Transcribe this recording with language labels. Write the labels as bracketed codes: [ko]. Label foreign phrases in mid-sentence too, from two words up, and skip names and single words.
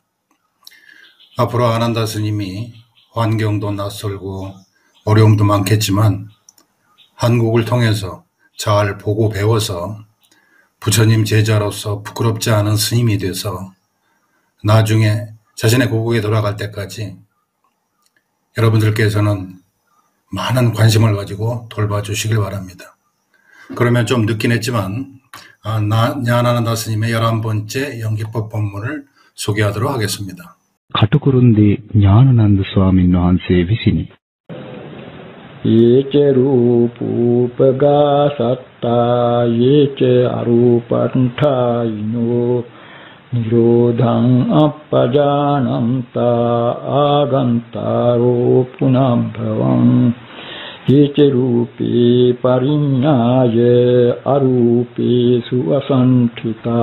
[ko] 앞으로 아난다 스님이 환경도 낯설고 어려움도 많겠지만 한국을 통해서 잘 보고 배워서 부처님 제자로서 부끄럽지 않은 스님이 돼서 나중에 자신의 고국에 돌아갈 때까지 여러분들께서는 많은 관심을 가지고 돌봐주시길 바랍니다. 그러면 좀 늦긴 했지만 냐나난다 스님의 11번째 연기법 본문을 소개하도록 하겠습니다. [si] කටුකුරුන්දී ඥානানন্দ ස්වාමීන් වහන්සේ විසිනි. [pi] येच रूपूपगा सत्ता येच अरूपंठायिनो निरोधं अपजानन्ता आगन्तारो पुनर्भवं येच रूपे परिज्ञाय अरूपेषु असंठिता